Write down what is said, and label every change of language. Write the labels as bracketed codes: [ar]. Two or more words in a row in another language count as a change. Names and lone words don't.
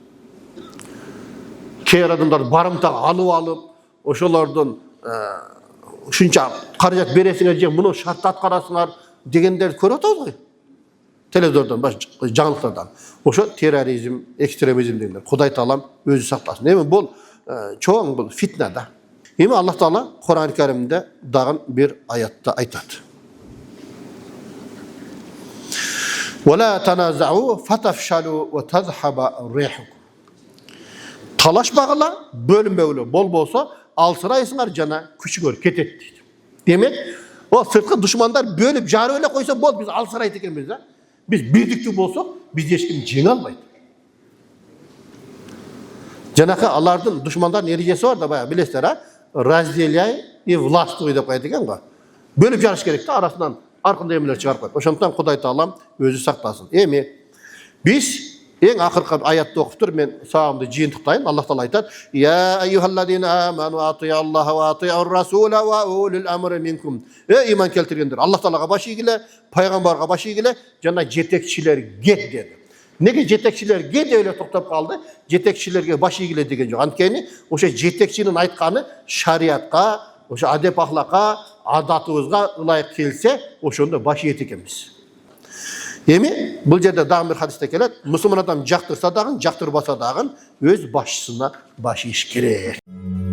[ky] Кээ адамдар барымта алып, ошолордун ушунча каражат бересиңер же муну шартты аткарасыңар дегендерди көрүп атабыз го. Телевизордон, жаңылыктардан. Ошо терроризм, экстремизм дегендер. Кудай Таалам өзү сактасын. Эми бул чоң бул фитна да. Эми Аллах Таала Кур'ан-ы Каримде дагы бир аятта айтат. [ar] "ولا تنازعوا فتفشلوا وتذهب ريحكم." [ky] Талашпагыла, бөлүнбөгүлө болбосо, алсырайсыңар жана күчүңөр кетет дейт. Демек, о сырткы душмандар бөлүп жарып эле койсо болду, биз алсырайт экенбиз да. Биз бирдиктүү болсок, биз эч ким жеңе албайт. Жанакы алардын душмандардын эрежеси бар да, баягы билесиздер, а? [ru] Разделяй и властвуй [ky] деп коет экен го. Бөлүп жарыш керек да, арасынан ар кандай эмелер чыгарып коет. Ошондуктан Кудай Таалам өзү сактасын. Эми биз эң акыркы аятты окуп туруп мен сабагымды жыйынтыктайын. Аллах Таала айтат: [ar] "يا أيها الذين آمنوا أطيعوا الله وأطيعوا الرسول وأولي الأمر منكم." [ky] Иман келтиргендер, Аллах Таалага баш ийгиле, пайгамбарга баш ийгиле, жана жетекчилерге деди. Неге жетекчилерге де өйлө токтап калды. Жетекчилерге баш ийгиле деген жок. Анткени ошо жетекчинин айтканы şariatка, ошо адеп ахлакка, adatыбызга ылайык келсе, ошондо baş ийет экенбиz. Эми бул жерде дагы бир хадисте келет. Мусулман адам жактырса дагы, жактырбаса дагы өз башчысына баш ийиш керек.